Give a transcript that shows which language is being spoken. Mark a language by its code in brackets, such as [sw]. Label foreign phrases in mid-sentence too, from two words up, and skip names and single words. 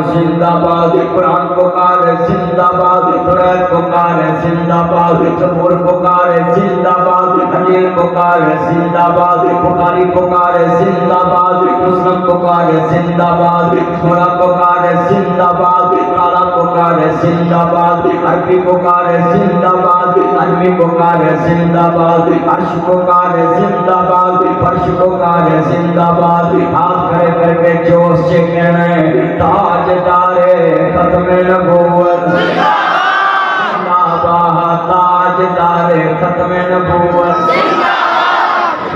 [ur] زندہ باد، قرآن پکارے زندہ باد، قرآن پکارے زندہ باد، زبور پکارے زندہ باد، انجیل پکارے زندہ باد، بخاری پکارے زندہ باد، مسلم پکارے زندہ باد، سورہ پکارے زندہ باد، کالا پکارے زندہ باد، عربی پکارے زندہ باد، عربی پکارے زندہ باد، عرش پکارے زندہ باد، فرش پکارے زندہ باد۔ ہاتھ کھڑے کر کے جوش سے کہنا ہے تاجدار ختم نبوت زندہ باد، تاجدار ختم نبوت زندہ باد۔